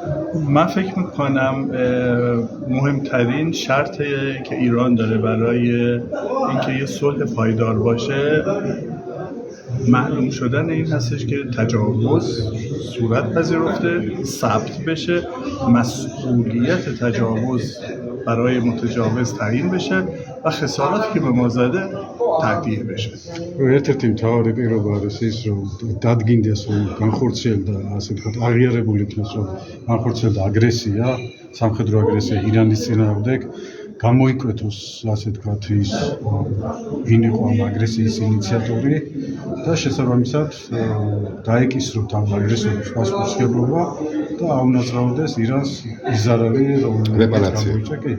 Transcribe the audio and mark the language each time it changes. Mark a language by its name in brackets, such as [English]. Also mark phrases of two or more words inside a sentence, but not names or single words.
[Persian] من فکر میکنم مهمترین شرطی که ایران داره برای اینکه یه صلح پایدار باشه معلوم شدن این هستش که تجاوز صورت پذیرفته، ثبت بشه، مسئولیت تجاوز برای متجاوز تعیین بشه و خساراتی که به ما زده تعدیه بشه. [Georgian] ერთ-ერთი მთავარი პირობა არის ის, რომ დადგინდეს, რომ განხორციელდა, ასე ვთქვათ, აღიარებული იქნას, რომ განხორციელდა აგრესია, სამხედრო აგრესია ირანის წინააღმდეგ, გამოიკვეთოს, ასე ვთქვათ, ის ვინ იყო ამ აგრესიის ინიციატორი და შესაბამისად დაეკისროთ ამ აგრესორის პასუხისმგებლობა და აუნაწილოს ირანს ის ზარალი, რომელიც გამოიწვია.